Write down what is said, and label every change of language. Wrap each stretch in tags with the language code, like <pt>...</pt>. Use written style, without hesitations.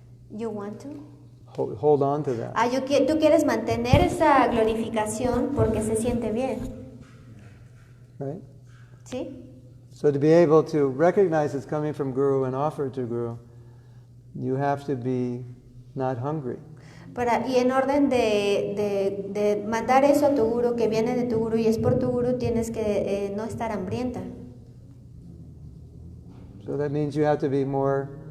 <en>You want to? Hold on to that.</en> <es>Tú quieres mantener esa glorificación porque se siente bien,</es> <en>Right?</en> <es>¿sí?</es> <en>So to be able to recognize it's coming from Guru and offer it to Guru, you have to be not hungry.</en> <es>Y en orden de mandar eso a tu Guru, que viene de tu Guru y es por tu Guru, tienes que no estar hambrienta.</es> <en>So that means you have to be more.</en>